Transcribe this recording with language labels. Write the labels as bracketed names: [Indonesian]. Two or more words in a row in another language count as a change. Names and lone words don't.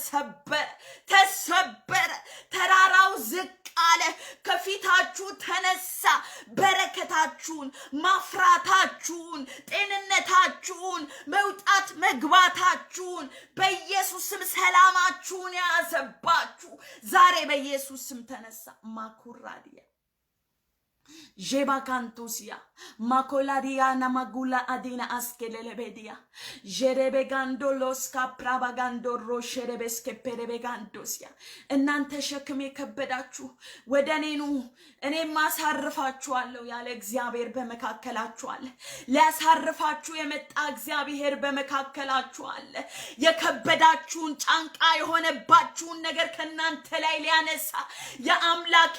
[Amharic] ተሰበረ። ተራራው ዝቅ አለ፣ ከፊታችሁ ተነሳ። በረከታችሁን፣ ማፍራታችሁን፣ ጤንነታችሁን፣ መውጣት መግባታችሁን በኢየሱስ ስም ሰላማችሁን ያዘባችሁ ዛሬ በኢየሱስ ስም ተነሳ። ማኩራዲያ Jebakantusia makoladia namagula adina askelelebedia jerebegando loska pravagando rocherebeske perebegandosia እናንተ ሸክም የከበዳችሁ ወደኔኑ እኔ ማሳርፋችኋለሁ ያለ እግዚአብሔር በመካከላችሁ አለ። ሊያሳርፋችሁ የመጣ እግዚአብሔር በመካከላችሁ አለ። የከበዳችሁን ጫንቃ የሆነባችሁን ነገር ከናንተ ላይ ሊያነሳ የአምላኬ